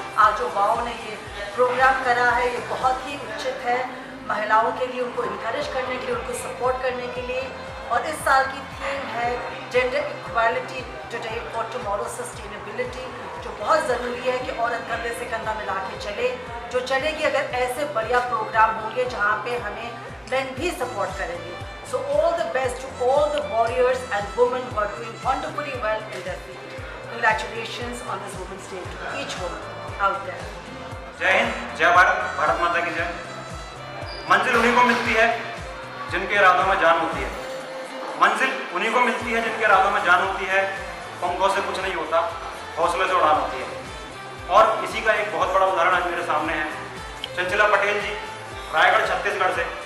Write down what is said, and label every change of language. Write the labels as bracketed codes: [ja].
[hi] आज जो वाव ने ये प्रोग्राम करा है, ये बहुत ही उचित है महिलाओं के लिए, उनको इनकरेज करने के लिए, उनको सपोर्ट करने के लिए। और इस साल की थीम है [en] gender equality today for tomorrow sustainability, [hi] जो बहुत ज़रूरी है कि औरत कंधे से कंधा मिला के चले, जो चलेगी अगर ऐसे बढ़िया प्रोग्राम होंगे जहाँ पे हमें men भी सपोर्ट करेंगे। [en] So all the best to all the warriors and women who are doing wonderfully well in their field. Congratulations on this Women's Day to each woman out there. [hi] जय हिंद, जय भारत, भारत माता की जय। मंजिल उन्हीं को मिलती है जिनके इरादों में जान होती है। मंजिल उन्हीं को मिलती है जिनके इरादों में जान होती है। पंखों से कुछ नहीं होता, हौसले से उड़ान होती है। और इसी का एक बहुत बड़ा उदाहरण आज मेरे सामने है चंचला पटेल जी, रायगढ़ छत्तीसगढ़ से।